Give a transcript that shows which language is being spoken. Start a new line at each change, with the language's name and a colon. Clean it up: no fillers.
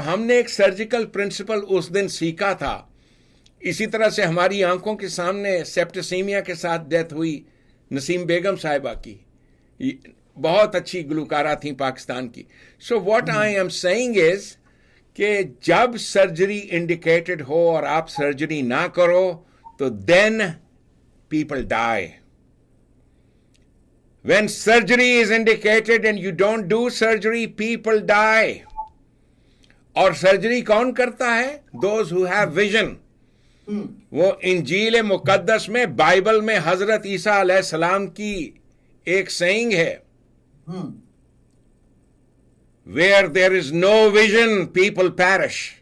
Urdu: تو ہم نے ایک سرجیکل پرنسپل اس دن سیکھا تھا. اسی طرح سے ہماری آنکھوں کے سامنے سیپٹسیمیا کے ساتھ ڈیتھ ہوئی نسیم بیگم صاحبہ کی, بہت اچھی گلوکارہ تھیں پاکستان کی.
English: so what I am seeing is
Urdu: کہ جب سرجری انڈیکیٹڈ ہو اور آپ سرجری نہ کرو تو
English: Then people die. When surgery is indicated and you don't do surgery, people die.
Urdu: اور سرجری کون کرتا ہے؟
English: Those who have vision.
Urdu: وہ انجیل مقدس میں, بائبل میں حضرت عیسیٰ علیہ السلام کی ایک سینگ ہے,
English: where there is no vision, people perish.